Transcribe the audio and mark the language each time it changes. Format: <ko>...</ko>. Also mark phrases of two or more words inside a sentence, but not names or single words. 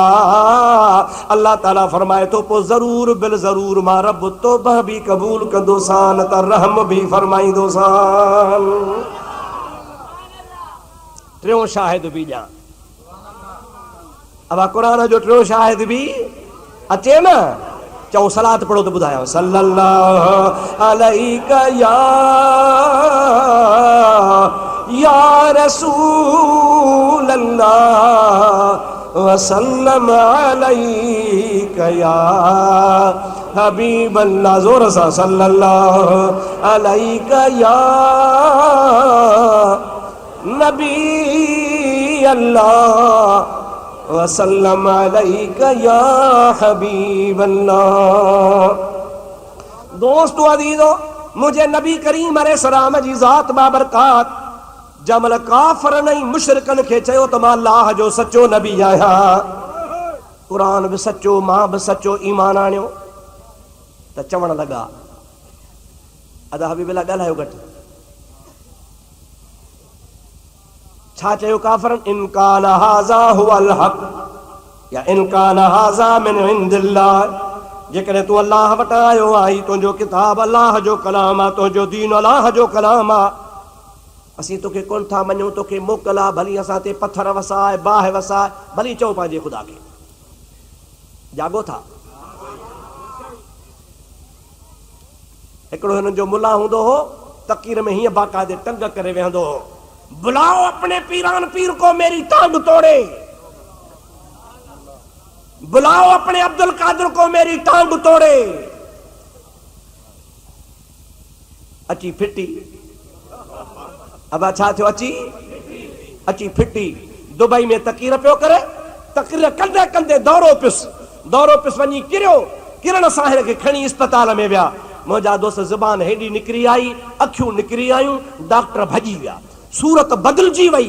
<sd>अल्लाह ताला फरमाए थो, पोइ ज़रूर बिल ज़रूर मां रब तौबा बि क़बूल कंदोसान त रहम बि फरमाईंदोसान। टियों शाहिद बि ॼाण। अब क़ुरान जो टियों शाहिद बि अचे न, चऊं सलात पढ़ो त ॿुधायो।</sd> <ar>صلى الله عليك يا رسول الله وسلم عليك يا حبيب الله.</ar> <sd>जोर सा</sd> <ar>صلى الله عليك يا نبي الله وسلم عليك يا حبيب الله.</ar> <sd>दोस्तों अज़ीज़ो, मुझे नबी करीम अलैहिस्सलाम जी ज़ात बाबरकात जमल काफ़रन ऐं मुशरिकन खे चयो त मां अल्लाह जो सचो नबी आहियां, क़ुरान बि सचो, मां बि सचो ईमान आणियो, त चवण लॻा अदा हबीब अल्लाह ॻाल्हायो घटि। छा चयो काफ़रन?</sd> <ar>إن كان هذا هو الحق أو إن كان هذا من عند الله.</ar> <sd>जेकॾहिं तूं अल्लाह वटां आयो आई, तुंहिंजो किताब अल्लाह जो कलाम आहे, तुंहिंजो दीन अल्लाह जो कलाम आहे, असीं तोखे कोन था मञूं, तोखे मोकल आहे, भली असां ते पथर वसाए, बाहि वसाए, भली चऊं पंहिंजे ख़ुदा खे। जागो था। हिकिड़ो हिननि जो मुला हूंदो हो, तकीर में हीअं बाक़ाइदे टंग करे वेहंदो हो,</sd> <ur>بلاؤ اپنے پیران پیر کو میری ٹانگ توڑے, بلاؤ اپنے عبد القادر کو میری ٹانگ توڑے.</ur> <sd>अची फिटी। अब छा थियो? अची फिटी। दुबई में तकीर पियो करे, तकीर कंदे कंदे दौरो पियुसि वञी किरियो। किरण सां हिन खे खणी अस्पताल में विया। मुंहिंजा दोस्त ज़बान हेॾी निकिरी आई, अखियूं निकिरी आयूं, डॉक्टर भॼी विया, सूरत बदिलजी वई।</sd>